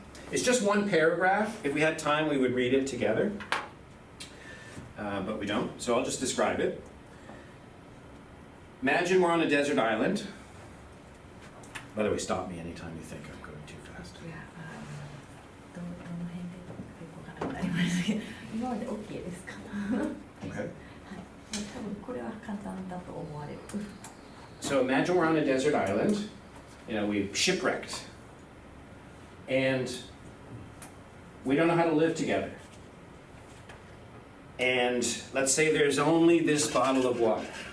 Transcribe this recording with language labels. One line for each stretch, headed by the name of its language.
English: It's just one paragraph. If we had time, we would read it together. But we don't, so I'll just describe it. Imagine we're on a desert island. By the way, stop me anytime you think I'm going too fast.
Japanese: いや、どの辺でよくわからなくなりましたけど、今まで OK ですか？
English: Okay.
Japanese: はい。多分これは簡単だと思われる。
English: So imagine we're on a desert island. You know, we've shipwrecked. And we don't know how to live together. And let's say there's only this bottle of water.